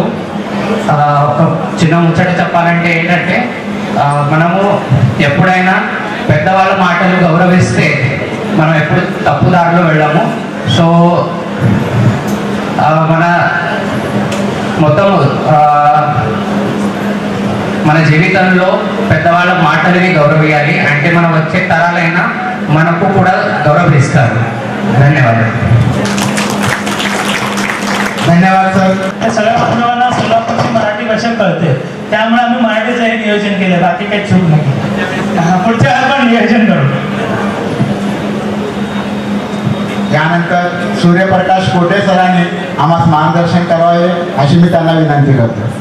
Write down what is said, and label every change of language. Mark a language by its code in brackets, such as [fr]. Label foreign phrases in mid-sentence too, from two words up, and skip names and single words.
[te] ఒక చిన్న ముచ్చట చెప్పాలంటే ఏంటంటే, మనము ఎప్పుడైనా పెద్దవాళ్ళ మాటలు గౌరవిస్తే మనం ఎప్పుడు తప్పుదారిలో వెళ్ళాము. సో మన మొత్తం మన జీవితంలో పెద్దవాళ్ళ మాటలని గౌరవించాలి. అంటే మనం వచ్చే తరాలైనా మనకు కూడా गौरविస్తారు. [mr] धन्यवाद. धन्यवाद सर. त्या सगळ्या बांधवांना सोलापूरची मराठी भाषा कळते, त्यामुळे आम्ही मराठीचं नियोजन केलं, बाकी काही चूक नाही. पुढच्या वेळेला पण नियोजन करू. यानंतर सूर्यप्रकाश कोटे सरांनी आम्हाला मार्गदर्शन करावे अशी मी त्यांना विनंती करतो.